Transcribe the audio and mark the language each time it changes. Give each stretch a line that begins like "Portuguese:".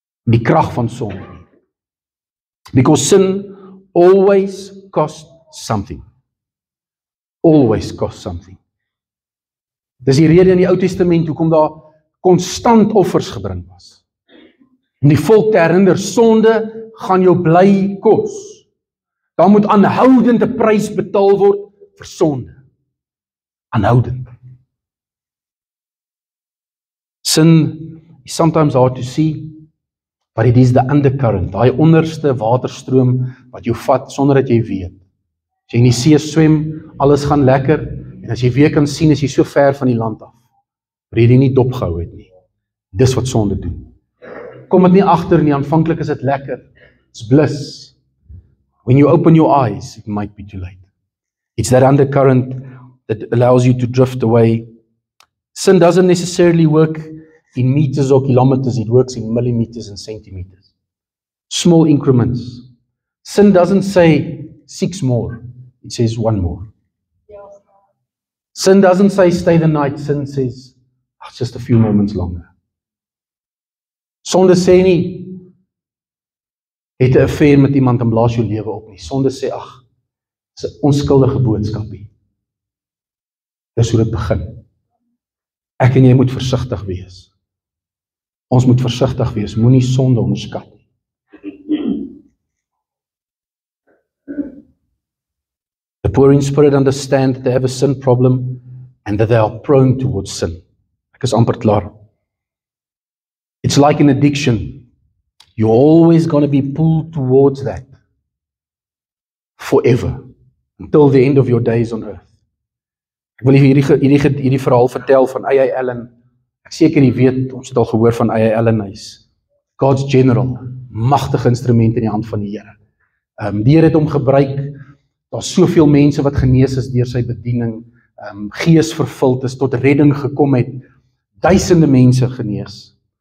Afrikaans: Die krag van sonde nie.
English: Because sin always costs something. Always costs something.
Afrikaans: Dis die rede in die Ou Testament hoekom daar konstant offers gebring was. Om die volk te herinner, sonde gaan jou bly kos. Daar moet aanhoudende prys betaal word vir sonde. Aanhoudend.
English: Sin is sometimes hard to see, but it is the undercurrent,
Afrikaans: daai onderste waterstroom wat jou vat sonder dat jy weet. As jy in die see swem, alles gaan lekker, en as jy weer kan sien, is jy so ver van die land af, waar jy nie dopgehou het nie. Dis wat sonde doen. Kom dit nie agter nie, aanvanklik is dit lekker,
English: it's bliss. When you open your eyes, it might be too late. It's that undercurrent that allows you to drift away. Sin doesn't necessarily work in meters or kilometers, it works in millimeters and centimeters. Small increments. Sin doesn't say 6 more, it says 1 more. Sin doesn't say stay the night, sin says just a few moments longer.
Afrikaans: Sonde sê nie, het 'n affair met iemand en blaas jou lewe op nie. Sonde sê, dis 'n onskuldige boodskapie. Dis hoe dit begin. Ek en jy moet versigtig wees. Ons moet versigtig wees, moenie sonde onderskat nie.
English: The poor in spirit understand that they have a sin problem and that they are prone towards sin.
Afrikaans: Ek is amper klaar.
English: It's like an addiction. You're always going to be pulled towards that forever, until the end of your days on earth.
Afrikaans: Ek wil hierdie verhaal vertel van A.I. Allen. Ek seker jy weet, ons het al gehoor van A.I. Allen, hy's God's general, magtige instrument in die hand van die Here. Die Here het hom gebruik, daar's soveel mense wat genees is deur sy bediening, gees vervuld is, tot redding gekom het, duisende mense genees.